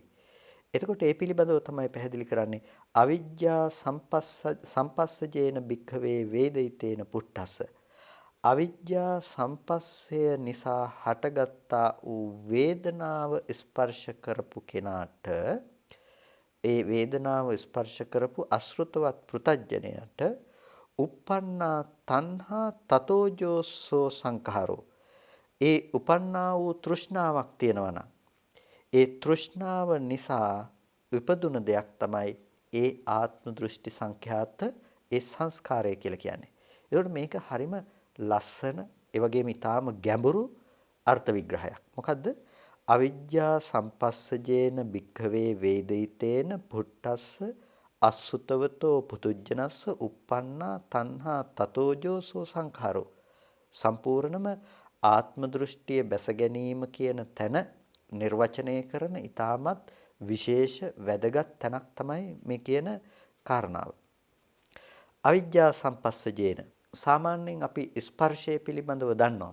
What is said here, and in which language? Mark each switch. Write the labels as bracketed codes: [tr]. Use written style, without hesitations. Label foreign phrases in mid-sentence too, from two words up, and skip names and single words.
[si] එතකොට ඒ පිළිබඳව තමයි පැහැදිලි කරන්නේ [pi] අවිජ්ජා සම්පස්සජේන භික්ඛවේ වේදිතේන පුට්ඨස්ස. [si] අවිජ්ජා සම්පස්සය නිසා හටගත්තා වූ වේදනාව ස්පර්ශ කරපු කෙනාට ඒ වේදනාව ස්පර්ශ කරපු අසෘතවත් පෘතජ්ජනයට [pi] uppannā tanhā tatōjōසෝ සංඛාරෝ. [si] ඒ උපන්නා වූ තෘෂ්ණාවක් තියෙනවා නම් ඒ තෘෂ්ණාව නිසා උපදුන දෙයක් තමයි ඒ ආත්ම දෘෂ්ටි සංඛ්‍යාත ඒ සංස්කාරය කියලා කියන්නේ. ඒකට මේක හරිම ලස්සන ඒ වගේම ඊටාම ගැඹුරු අර්ථ විග්‍රහයක්. මොකද්ද? [pi] අවිජ්ජා සම්පස්සජේන භික්ඛවේ වේදිතේන පුට්ටස්ස අසුතවතෝ පුතුජනස්ස uppannā tanhā tatōjōසෝ සංඛාරෝ. [si] සම්පූර්ණම ආත්ම දෘෂ්ටිය බැස ගැනීම කියන තැන නිර්වචනය කරන ඊටමත් විශේෂ වැදගත් තැනක් තමයි මේ කියන කාරණාව. [pi] අවිජ්ජා සම්පස්සජේන [si] සාමාන්‍යයෙන් අපි ස්පර්ශය පිළිබඳව දන්නවා.